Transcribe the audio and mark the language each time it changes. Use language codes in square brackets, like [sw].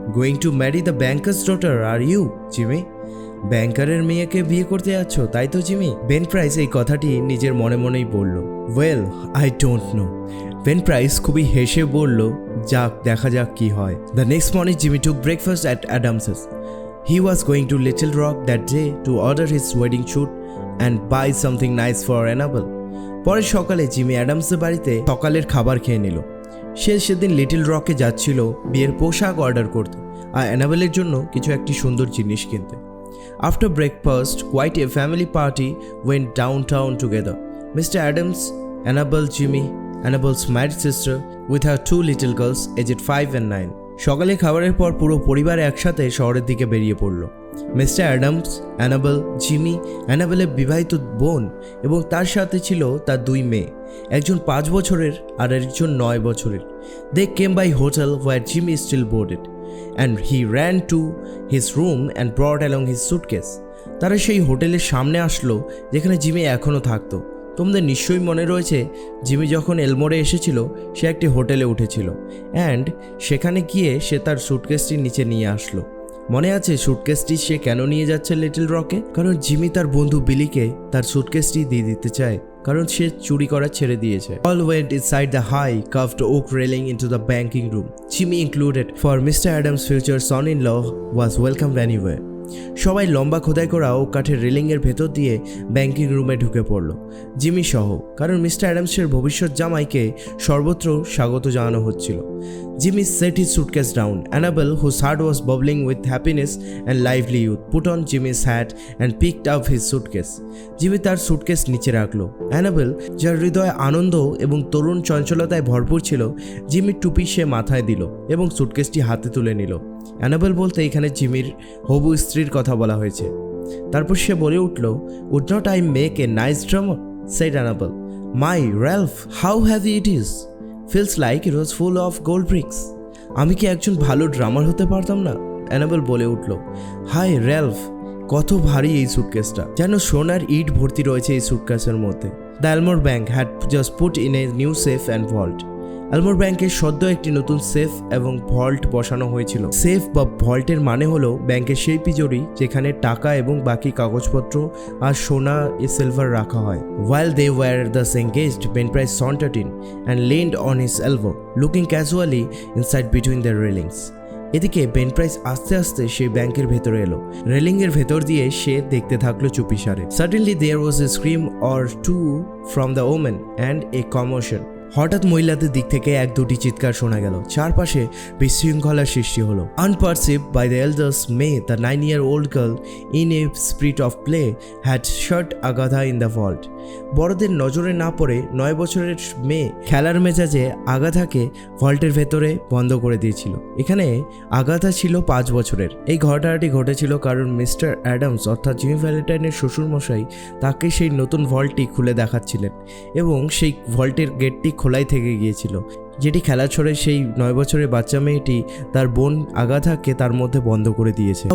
[en] Going to marry the banker's daughter, are you, Jimmy? [bn] ব্যাংকারের মেয়েকে বিয়ে করতে যাচ্ছ, তাই তো জিমি? বেন প্রাইস এই কথাটি নিজের মনে মনেই বলল। [en] Well, I don't know. [bn] Ben price খুবই হেসে বলল, যাক, দেখা যাক কি হয়। [en] The next morning Jimmy took breakfast at Adams's. He was going to Little Rock that day to order his wedding suit and buy something nice for Annabelle. [bn] পরের সকালে জিমি অ্যাডামসের বাড়িতে সকালের খাবার খেয়ে নিল। সে সেদিন লিটল রকে যাচ্ছিল বিয়ের পোশাক অর্ডার করতে আর অ্যানাবেলের জন্য কিছু একটি সুন্দর জিনিস কিনতে। [en] After breakfast, quite a family party went downtown together. Mr. Adams, Annabelle, Jimmy, Annabelle's married sister, with her 2 little girls aged 5 and 9. [bn] সকালে খাবারের পর পুরো পরিবার একসাথে শহরের দিকে বেরিয়ে পড়ল। মিস্টার অ্যাডামস, অ্যানাবেল, জিমি, অ্যানাবেলের বিবাহিত বোন এবং তার সাথে ছিল তার 2 মেয়ে, একজন 5 বছরের আর একজন 9 বছরের। [en] They came by hotel where Jimmy still boarded, and he ran to his room and brought along his suitcase. [bn] তারা সেই হোটেলের সামনে আসলো যেখানে জিমি এখনও থাকতো। তোমাদের নিশ্চয়ই মনে রয়েছে জিমি যখন এলমোরে এসেছিল সে একটি হোটেলে উঠেছিল অ্যান্ড সেখানে গিয়ে সে তার সুটকেসটি নিচে নিয়ে আসলো। মনে আছে সুটকেসটি সে কেন নিয়ে যাচ্ছে লিটল রকে? কারণ জিমি তার বন্ধু বিলিকে তার সুটকেসটি দিয়ে দিতে চায়, কারণ সে চুরি করা ছেড়ে দিয়েছে। [en] All went inside the high carved oak railing into the banking room. Jimmy included, for Mr. Adams' future son-in-law was welcomed anywhere. [bn] সবাই লম্বা খোদাই করা ও কাঠের রেলিংয়ের ভেতর দিয়ে ব্যাংকিং রুমে ঢুকে পড়ল, জিমি সহ, কারণ মিস্টার অ্যাডামসের ভবিষ্যৎ জামাইকে সর্বত্র স্বাগত জানানো হচ্ছিল। [en] Jimmy set his suitcase down. Annabelle, whose heart was bubbling with happiness and lively youth, put on Jimmy's hat and picked up his suitcase. [bn] Jimmy তার সুটকেস নিচে রাখলো। অ্যানাবেল, যার হৃদয়ে আনন্দ এবং তরুণ চঞ্চলতায় ভরপুর ছিল, জিমির টুপি সে মাথায় দিল এবং সুটকেসটি হাতে তুলে নিল। অ্যানাবেল বলতে এখানে জিমির হবু স্ত্রীর কথা বলা হয়েছে। তারপর সে বলে উঠল, [en] "Would not I make a nice drummer?" said Annabelle. "My Ralph, how heavy it is. Feels like it was full of gold bricks." [bn] আমি কি একজন ভালো ড্রামার হতে পারতাম না? অ্যানাবেল বলে উঠল। হাই র্যালফ, কত ভারী এই সুটকেসটা, যেন সোনার ইট ভর্তি রয়েছে এই সুটকেসের মধ্যে। [en] The Elmore bank had just put in a new safe and vault. [bn] এলমোর ব্যাংকের সদ্য একটি নতুন সেফ এবং ভল্ট বসানো হয়েছিল। সেফ বা ভল্টের মানে হলো ব্যাংকের সেই পিজরি যেখানে টাকা এবং বাকি কাগজপত্র আর সোনা সিলভার রাখা হয়। [en] While they were thus engaged, Ben Price sauntered in and leaned on his elbow, looking casually inside between the railings. [bn] এদিকে বেন প্রাইস আস্তে আস্তে সেই ব্যাংকের ভেতরে এলো। রেলিংয়ের ভেতর দিয়ে সে দেখতে থাকলো চুপিসারে। [en] Suddenly there was a scream or two from the woman and a commotion. [bn] হঠাৎ মহিলাদের দিক থেকে 1-2টি চিৎকার শোনা গেল। চারপাশে বিশৃঙ্খলার সৃষ্টি হলো। [en] Unperceived by the elders, May, the 9-year-old girl, in a spirit of play, had shut Agatha in the vault. [bn] বড়দের নজরে না পড়ে 9 বছরের মেয়ে খেলার মেজাজে আগাথাকে ভল্টের ভেতরে বন্ধ করে দিয়েছিল। এখানে আগাথা ছিল 5 বছরের। এই ঘটনাটি ঘটেছিল কারণ মিস্টার অ্যাডামস অর্থাৎ জিমি ভ্যালেন্টাইনের শ্বশুরমশাই তাকে সেই নতুন ভল্টটি খুলে দেখাচ্ছিলেন এবং সেই ভল্টের গেটটি খোলাই থেকে গিয়েছিল, যেটি খেলা ছড়ে সেই 9 বছরের বাচ্চা মেয়েটি তার বোন আগাথাকে তার মধ্যে বন্ধ করে দিয়েছে।